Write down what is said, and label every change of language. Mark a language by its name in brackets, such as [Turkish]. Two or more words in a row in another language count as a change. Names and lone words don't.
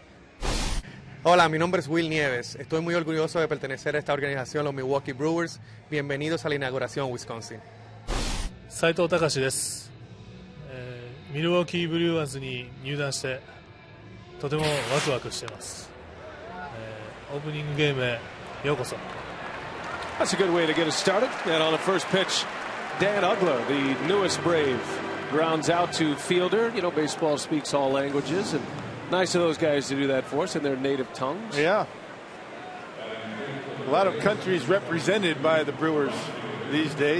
[Spanish] Hola, mi nombre es Will Nieves. Estoy muy orgulloso de pertenecer a esta organización, los Milwaukee Brewers. Bienvenidos a la inauguración, Wisconsin. [Japanese] 斉藤隆です、ミルウォーキーブリュワーズに入団してとてもワクワクしています、オープニングゲームへようこそ。 [English] That's a good way to get us started. And on the first pitch, Dan Ugler, the newest Brave, grounds out to Fielder. You know, baseball speaks all languages, and nice of those guys to do that for us in their native tongues. Yeah. A lot of countries represented by the Brewers these days.